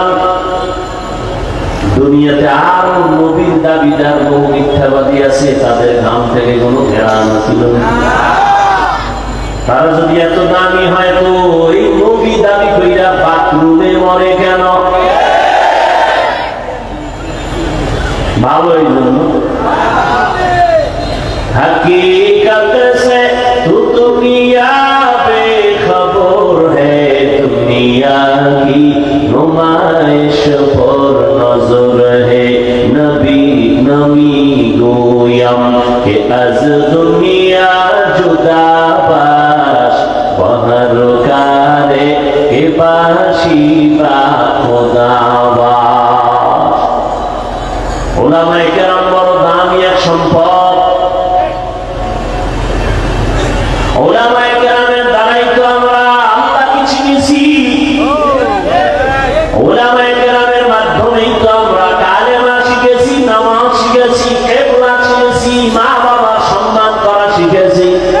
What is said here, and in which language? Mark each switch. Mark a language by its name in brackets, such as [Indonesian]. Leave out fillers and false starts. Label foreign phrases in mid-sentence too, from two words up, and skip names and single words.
[Bangla] দুনিয়াতে আরো নবীর দাবিদার বহু মিথ্যাবাদী আছে, তাদের ঘাম থেকে কোনো ঘেরান ছিল না। তারা যদি এত দামি হয় তো এই নবী দাবি কইরা বাথরুমে মরে কেন? ভালো এই জন্য [Urdu] حقیقت سے تو دنیا بے خبر ہے، دنیا کی نمائش پر نظر ہے. [Persian] نبی نمی گویم که از دنیا جدا باش، به هر کاری که باشی با خدا باش. [Bangla] উলামায়ে কেরাম বড় দামি এক সম্পদ। ওলামায়ে কেরামের দ্বারাই তো আমরা আল্লাহকে চিনেছি, ওলামায়ে কেরামের মাধ্যমেই তো আমরা কালেমা শিখেছি, নামাজ শিখেছি, কিবলা চিনেছি, মা বাবার সম্মান করা শিখেছি।